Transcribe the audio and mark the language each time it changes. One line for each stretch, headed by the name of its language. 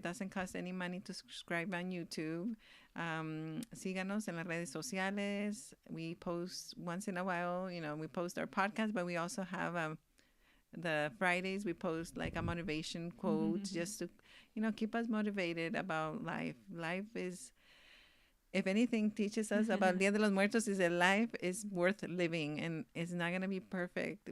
English: It doesn't cost any money to subscribe on YouTube.
Spanish: Síganos en las redes sociales.
English: We post once in a while, we post our podcast, but we also have the Fridays we post like a motivation quote, just to, keep us motivated about life. Life is, if anything teaches us about Dia de los Muertos, is that life is worth living, and it's not going to be perfect.